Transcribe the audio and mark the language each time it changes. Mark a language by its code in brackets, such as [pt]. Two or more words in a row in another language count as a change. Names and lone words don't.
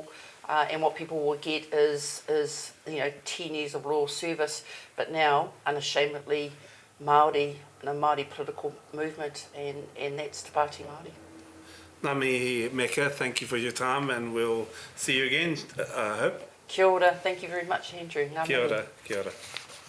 [en] And what people will get is 10 years of loyal service, but now unashamedly Māori and a Māori political movement, and that's Te Pāti Māori. [mi] Ngā mihi, Meka, [en] thank you for your time, and we'll see you again, I hope. [mi] Kia ora, [en] thank you very much, Andrew. Ngā [mi] Kia mihi. ora, kia ora.